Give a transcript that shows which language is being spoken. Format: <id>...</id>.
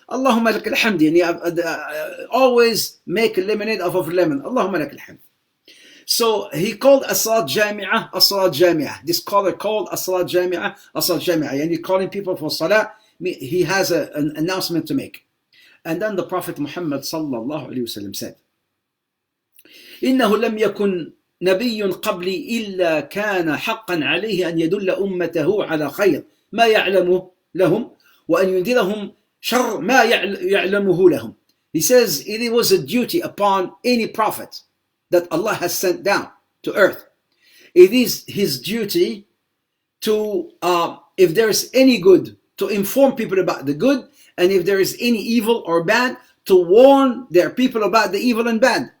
<ar>Allahumma lak alhamd.</ar> <en>Always make a lemonade off of lemon. Allahumma lak alhamd. So he called as-salat jami'ah, as-salat jami'ah. This scholar called as-salat jami'ah, as-salat jami'ah. And he's calling people for salah. He has an announcement to make. And then the Prophet Muhammad sallallahu alayhi wasallam said,</en> <ar>إنه لم يكن نبي قبلي إلا كان حقا عليه أن يدل أمته على خير ما يعلمه لهم وأن ينذرهم شر ما يعلمه لهم.</ar> <en>He says it was a duty upon any prophet that Allah has sent down to earth. It is his duty to, if there is any good, to inform people about the good, and if there is any evil or bad, to warn their people about the evil and bad.</en>